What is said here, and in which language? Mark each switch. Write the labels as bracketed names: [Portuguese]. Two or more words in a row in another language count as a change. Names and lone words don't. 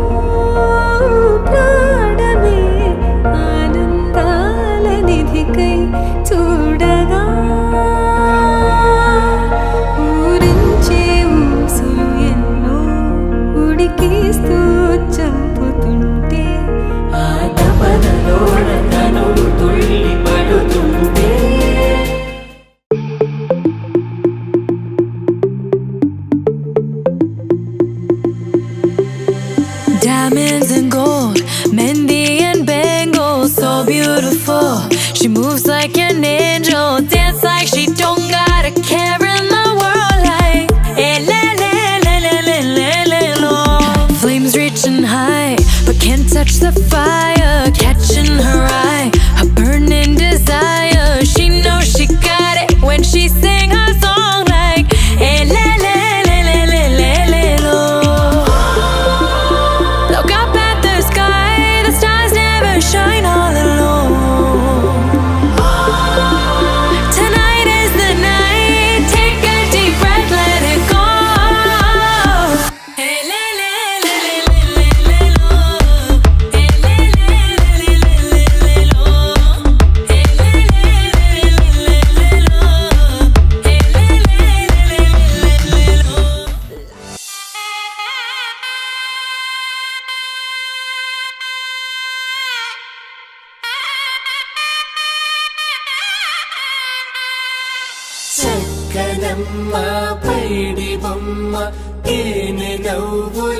[Telugu] ప్రాణమే ఆనందాల నిధికై చూడగా ఊరించే ఊసులు ఎన్నో ఉడికిస్తూ చంపుతుంటే ఆ తపనలోన తనువు తుళ్ళి పడుతుంటే [English] diamonds and gold, Mendi and bangles, so beautiful. She moves like an angel, dance like she don't got a care in the world. Like eh, le, le, le, le, le, le, le, lo. Flames reaching high, but can't touch the fire. Catching her eye, a burning desire. She knows she got it when she sing her song. Like eh, le, le, le, le, le, le, le, lo. Look up at the sky, the stars never shine all alone. Tonight is the night, take a deep breath, let it go. Hey, le, le, le, le, le, le, le, lo. Hey, le, le, le, le, le, le, lo. Hey, le, le, le, le, le, lo. Hey, le, le, le, le, le, lo. [Telugu] చక్కనమ్మ పైడి బొమ్మ తేనె నవ్వుల